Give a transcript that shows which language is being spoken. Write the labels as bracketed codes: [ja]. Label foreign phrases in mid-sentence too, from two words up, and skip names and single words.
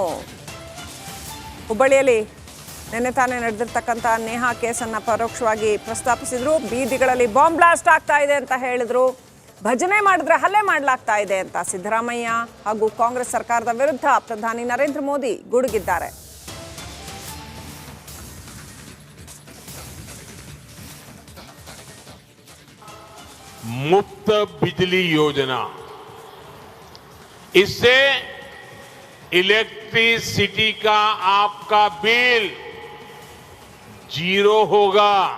[kn] ಹುಬ್ಬಳ್ಳಿಯಲ್ಲಿ ನಿನ್ನೆ ತಾನೇ ನಡೆದಿರ್ತಕ್ಕಂಥ ನೇಹಾ ಕೇಸನ್ನ ಪರೋಕ್ಷವಾಗಿ ಪ್ರಸ್ತಾಪಿಸಿದ್ರು. ಬೀದಿಗಳಲ್ಲಿ [en] bomb blast [kn] ಆಗ್ತಾ ಇದೆ ಅಂತ ಹೇಳಿದ್ರು. ಭಜನೆ ಮಾಡಿದ್ರೆ ಹಲ್ಲೆ ಮಾಡಲಾಗ್ತಾ ಇದೆ ಅಂತ ಸಿದ್ದರಾಮಯ್ಯ ಹಾಗೂ ಕಾಂಗ್ರೆಸ್ ಸರ್ಕಾರದ ವಿರುದ್ಧ ಪ್ರಧಾನಿ ನರೇಂದ್ರ ಮೋದಿ ಗುಡುಗಿದ್ದಾರೆ. [hi] मुफ्त बिजली योजना, इससे इलेक्ट्रिसिटी का आपका बिल 0 होगा.